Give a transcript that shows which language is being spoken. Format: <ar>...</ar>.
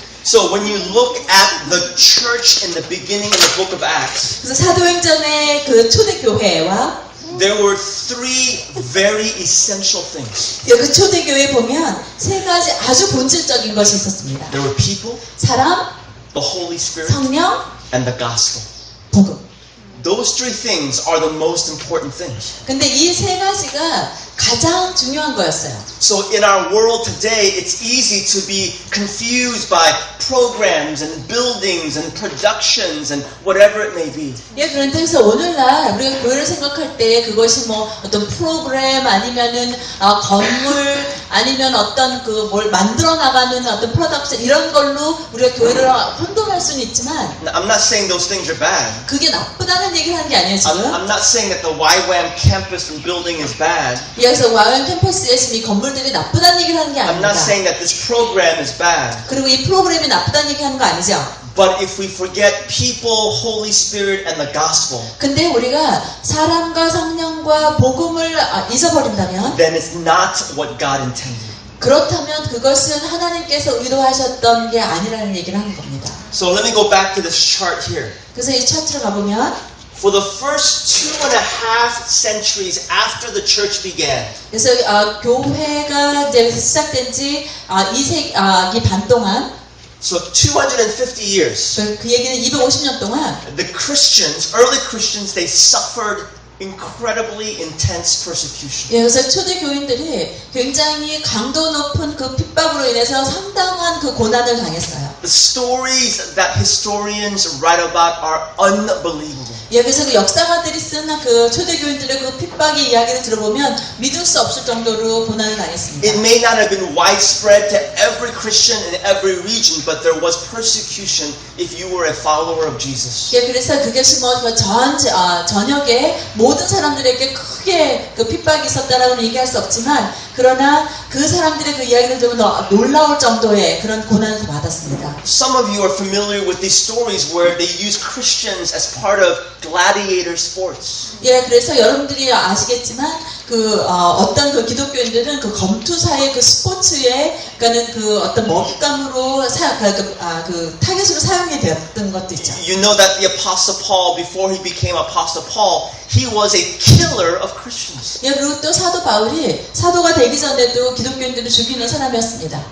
<en>So when you look at the church in the beginning of the book of Acts,</en> <ko>그래서 사도행전의 그 초대교회와</ko> <en>there were three very essential things.</en> <ko>그 초대교회에 보면 세 가지 아주 본질적인 것이 있었습니다.</ko> <en>There were people,</en> <ko>사람,</ko> <en>the Holy Spirit,</en> <ko>성령,</ko> <en>and the gospel.</en> <ko>복음.</ko> <en>Those three things are the most important things.</en> <ko>근데 이 세 가지가 가장 중요한 거였어요.</ko> <en>So in our world today, it's easy to be confused by programs and buildings and productions and whatever it may be.</en> <ko>예, 그런데 그래서 오늘날 우리가 교회를 생각할 때 그것이 뭐 어떤 프로그램 아니면은 건물 아니면 어떤 그 뭘 만들어 나가는 어떤 프로덕션 이런 걸로 우리가 교회를 혼동할 수는 있지만</ko> <en>Now, I'm not saying those things are bad.</en> <ko>그게 나쁘다는 얘기를 하는 게 아니에요 지금.</ko> <en>I'm not saying that the YWAM campus and building is bad.</en> <ko>여기서 YWAM 캠퍼스에 지금 이 건물들이 나쁘다는 얘기를 하는 게</ko> <en>I'm not</en> <ko>아닙니다.</ko> <en>saying that this program is bad.</en> <ko>그리고 이 프로그램이 나쁘다는 얘기 하는 거 아니죠.</ko> <en>But if we forget people, Holy Spirit, and the gospel,</en> <ko>근데 우리가 사람과 성령과 복음을 잊어버린다면</ko> <en>then it's not what God intended.</en> <ko>그렇다면 그것은 하나님께서 의도하셨던 게 아니라는 얘기를 하는 겁니다.</ko> <en>So let me go back to this chart here.</en> <ko>그래서 이 차트를 가보면</ko> <en>For the first 2.5 centuries after the church began,</en> <ko>그래서 교회가 이제 시작된 지 2세기 반 동안</ko> <en>so 250 years,</en> <ko>그 얘기는 250년 동안</ko> <en>the Christians, early Christians, they suffered incredibly intense persecution.</en> <ko>예, 그래서 초대 교인들이 굉장히 강도 높은 그 핍박으로 인해서 상당한 그 고난을 당했어요.</ko> <en>The stories that historians write about are unbelievable.</en> <ko>예, 그래서 그 역사가들이 쓴 그 초대 교인들의 그 핍박의 이야기를 들어보면 믿을 수 없을 정도로 고난을 당했습니다.</ko> <en>It may not have been widespread to every Christian in every region, but there was persecution if you were a follower of Jesus.</en> <ko>예, 그래서 그것이 뭐 전역에 모든 사람들에게 크게 그 핍박이 있었다라고는 얘기할 수 없지만 그러나 그 사람들의 그 이야기를 들으면 놀라울 정도의 그런 고난을 받았습니다.</ko> <en>Some of you are familiar with these stories where they use Christians as part of gladiator sports.</en> <ko>예, 그래서 여러분들이 아시겠지만 어떤 그 기독교인들은 그 검투사의 그 스포츠에 그러니까는 그 어떤 먹잇감으로 그 타겟으로 사용이 되었던 것도 있죠.</ko> <en>You know that the Apostle Paul, before he became Apostle Paul, he was a killer of Christians.</en> <ko>예, 그리고 또 사도 바울이 사도가 되기 전에도 기독교인들을 죽이는 사람이었습니다.</ko>